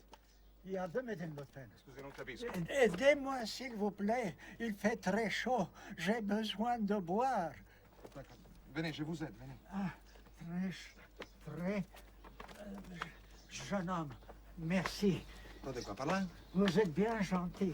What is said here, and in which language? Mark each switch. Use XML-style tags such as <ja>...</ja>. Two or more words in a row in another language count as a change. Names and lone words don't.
<tr>Yardım edin lütfen.</tr> <it>Scusi, non capisco.</it> <fr>Aidez-moi s'il vous plaît. Il fait très chaud. J'ai besoin de boire. Venez, je vous aide, venez. Ah, très, jeune homme. Merci. Attendez quoi, par là? Vous êtes bien gentil.</fr>